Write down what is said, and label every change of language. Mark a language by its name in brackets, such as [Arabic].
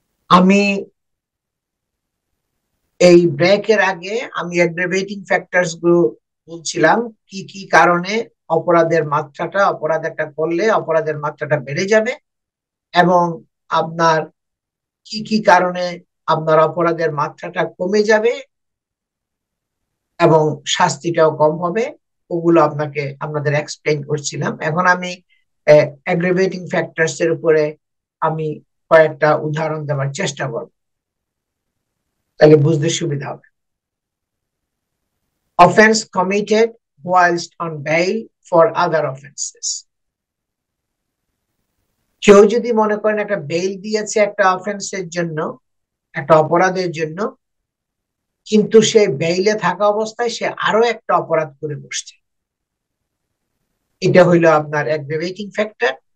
[Bangla] আমি এই ব্রেকের আগে আমি অ্যাগ্রাভেটিং ফ্যাক্টরস গুলো বলছিলাম, কি কি কারণে অপরাধ একটা করলে অপরাধের মাত্রাটা বেড়ে যাবে, এবং আপনার কি কি কারণে আপনার অপরাধের মাত্রাটা কমে যাবে এবং শাস্তিটাও কম হবে। ওগুলো আপনাদের এক্সপ্লেইন করছিলাম। এখন আমি অ্যাগ্রাভেটিং ফ্যাক্টরস এর উপরে আমি কয়েকটা উদাহরণ দেওয়ার চেষ্টা করব, তাহলে বুঝতে সুবিধা হবে। [English] Offence committed whilst on bail for other offenses। [Bangla] কেউ যদি মনে করেন একটা বেইল দিয়েছে একটা অফেন্সের জন্য, একটা অপরাধের জন্য, কিন্তু সে বেইলে থাকা অবস্থায় সে আরো একটা অপরাধ করে বসছে, এটা হইলো আপনার অ্যাগ্রাভেটিং ফ্যাক্টর।